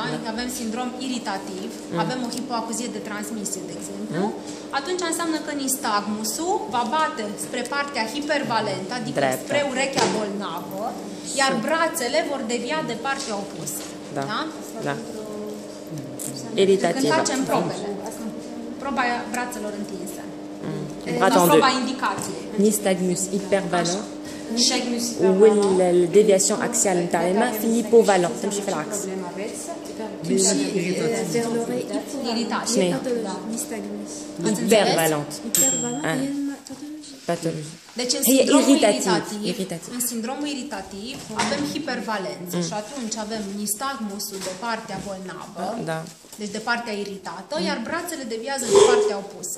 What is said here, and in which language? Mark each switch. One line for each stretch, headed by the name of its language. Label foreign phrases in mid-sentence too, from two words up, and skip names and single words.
Romanian: Avem sindrom iritativ, avem o hipoacuzie de transmisie, de exemplu, atunci înseamnă că nistagmusul va bate spre partea hipervalentă, adică spre urechea bolnavă, iar brațele vor devia de partea opusă. Da? Da. Iritativă. Când facem probele, proba brațelor întinse. Proba indicației.
French: Nistagmus hypervalent ou la déviation axiale
Arabic: نتاع الماء في
French: hypovalent
Arabic: تمشي في العكس.
French: Hypervalent. Pathologie.
Romanian: Deci în sindromul iritativ, în sindromul iritativ avem hipervalență și atunci avem nistagmusul de partea bolnavă, deci de partea iritată, iar brațele deviază de partea opusă.